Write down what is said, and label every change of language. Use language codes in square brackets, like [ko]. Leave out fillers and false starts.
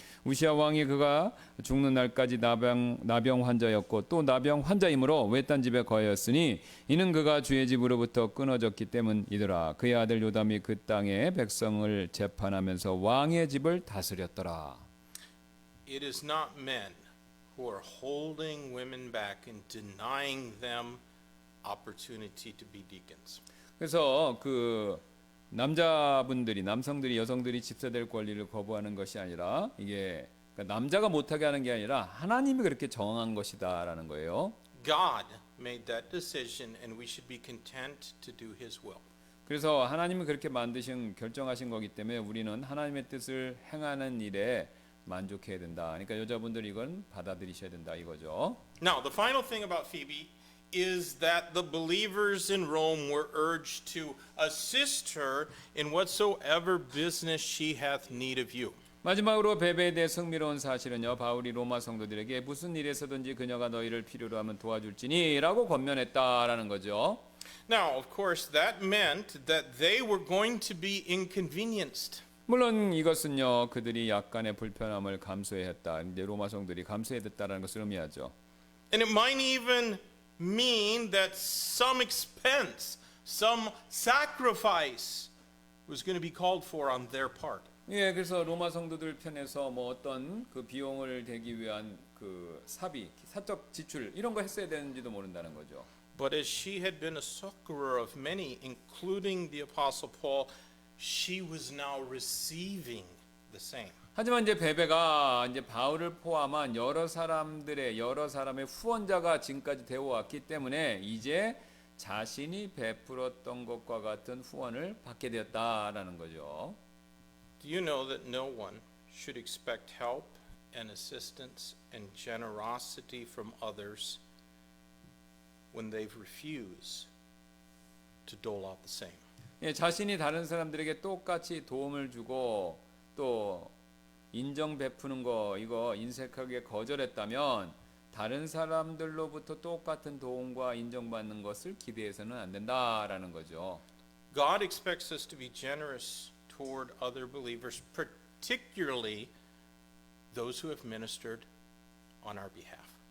[ko] 우시아 왕이 그가 죽는 날까지 나병 환자였고 또 나병 환자이므로 외딴 집에 거하였으니 이는 그가 주의 집으로부터 끊어졌기 때문이더라. 그의 아들 요담이 그 땅의 백성을 재판하면서 왕의 집을 다스렸더라. [en] It is not men who are holding women back and denying them opportunity to be deacons. [ko] 그래서 그 남성들이 여성들이 집사될 권리를 거부하는 것이 아니라 이게 그러니까 남자가 못하게 하는 게 아니라 하나님이 그렇게 정한 것이다라는 거예요. [en] God made that decision and we should be content to do his will. [ko] 그래서 하나님이 그렇게 결정하신 거기 때문에 우리는 하나님의 뜻을 행하는 일에 만족해야 된다. 그러니까 여자분들 이건 받아들이셔야 된다 이거죠. [en] Now, the final thing about Phoebe is that the believers in Rome were urged to assist her in whatsoever business she hath need of you. [ko] 마지막으로 베베에 대해 흥미로운 사실은요. 바울이 로마 성도들에게 무슨 일에서든지 그녀가 너희를 필요로 하면 도와줄지니라고 권면했다라는 거죠. [en] Now, of course, that meant that they were going to be inconvenienced. [ko] 물론 이것은요. 그들이 약간의 불편함을 감수해야 했다. 이제 로마 성도들이 감수해야 됐다라는 것을 의미하죠. [en] And it might even mean that some expense, some sacrifice was going to be called for on their part. [ko] 예, 그래서 로마 성도들 편에서 뭐 어떤 그 비용을 대기 위한 그 사적 지출 이런 거 했어야 되는지도 모른다는 거죠. [en] But as she had been a succorer of many, including the Apostle Paul, she was now receiving the same. [ko] 하지만 이제 베베가 이제 바울을 포함한 여러 사람의 후원자가 지금까지 되어 왔기 때문에 이제 자신이 베풀었던 것과 같은 후원을 받게 되었다라는 거죠. [en] Do you know that no one should expect help and assistance and generosity from others when they've refused to dole out the same? [ko] 예, 자신이 다른 사람들에게 똑같이 도움을 주고 또 인정 베푸는 거 이거 인색하게 거절했다면 다른 사람들로부터 똑같은 도움과 인정받는 것을 기대해서는 안 된다라는 거죠. [en] God expects us to be generous toward other believers, particularly those who have ministered on our behalf.